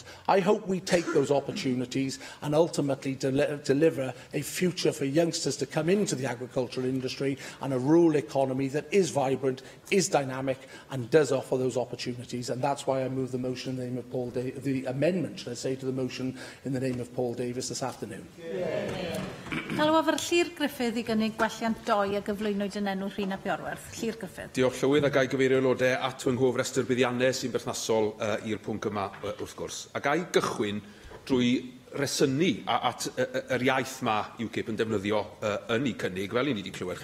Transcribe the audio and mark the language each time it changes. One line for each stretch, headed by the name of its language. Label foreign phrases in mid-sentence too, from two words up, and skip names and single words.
English: I hope we take those opportunities and ultimately deliver a future for youngsters to come into the agricultural industry and a rural economy that is vibrant, is dynamic and does offer those opportunities. And that's why I move the motion in the name of Paul Davies, the amendment, should I say, to the motion in the name of Paul Davies this afternoon.
Welsh: Galwaf yr Llyr Griffith I gynnig gwelliant 2 a gyflwynwyd yn enw Rhina Biorwerth. Llyr Griffith. Diolch Llywydd, a gai gyfeirio aelodau at fy nghof restr buddiannau sy'n berthnasol i'r pwnc yma wrth gwrs. A gai gychwyn drwy resynu at yr iaith mae UKIP yn defnyddio yn ei cynnig, fel i ni wedi clywed.